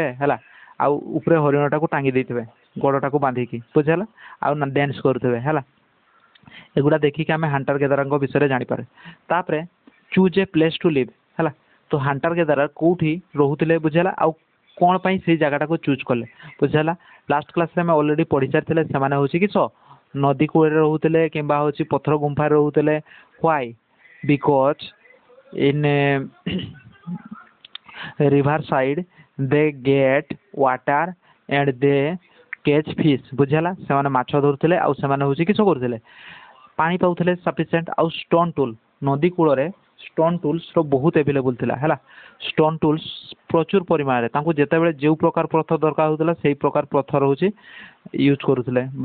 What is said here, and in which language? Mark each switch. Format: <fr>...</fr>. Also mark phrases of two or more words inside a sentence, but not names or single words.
<or>ହେଲା ଆଉ ଉପରେ ହରିଣଟାକୁ ଟାଙ୍ଗି ଦେଇଥିବେ ଗୋଡ଼ଟାକୁ ବାନ୍ଧିକି ବୁଝିହେଲା ଆଉ ଡ୍ୟାନ୍ସ କରୁଥିବେ ହେଲା ଏଗୁଡ଼ା ଦେଖିକି ଆମେ</or> <en>hunter gathererଙ୍କ</en> <or>ବିଷୟରେ ଜାଣିପାରେ ତାପରେ</or> <en>choose a place to live</en> <or>ହେଲା ତ</or> <en>hunter gatherer</en> <or>କୋଉଠି ରହୁଥିଲେ ବୁଝିହେଲା ଆଉ କ'ଣ ପାଇଁ ସେଇ ଜାଗାଟାକୁ ଚୁଜ୍ କଲେ ବୁଝିହେଲା</or> <en>last classରେ</en> <or>ଆମେ ଅଲରେଡ଼ି ପଢ଼ି ସାରିଥିଲେ ସେମାନେ ହେଉଛି କିସ ନଦୀ କୂଳରେ ରହୁଥିଲେ କିମ୍ବା ହେଉଛି ପଥର ଗୁମ୍ଫାରେ ରହୁଥିଲେ</or> <en>why because in river side they get water and they catch fish</en> <or>ବୁଝିହେଲା ସେମାନେ ମାଛ ଧରୁଥିଲେ ଆଉ ସେମାନେ ହେଉଛି କିସ କରୁଥିଲେ ପାଣି ପାଉଥିଲେ ସଫିସିଏଣ୍ଟ ଆଉ</or> <en>stone tool</en> <or>ନଦୀ କୂଳରେ</or> <en>stone toolsର</en> <or>ବହୁତ ଆଭେଲେବୁଲ୍ ଥିଲା ହେଲା</or> <en>stone tools</en> <or>ପ୍ରଚୁର ପରିମାଣରେ ତାଙ୍କୁ ଯେତେବେଳେ ଯେଉଁ ପ୍ରକାର ପଥର ଦରକାର ହେଉଥିଲା ସେଇ ପ୍ରକାର ପଥର ହେଉଛି ୟୁଜ୍ କରୁଥିଲେ ବା</or>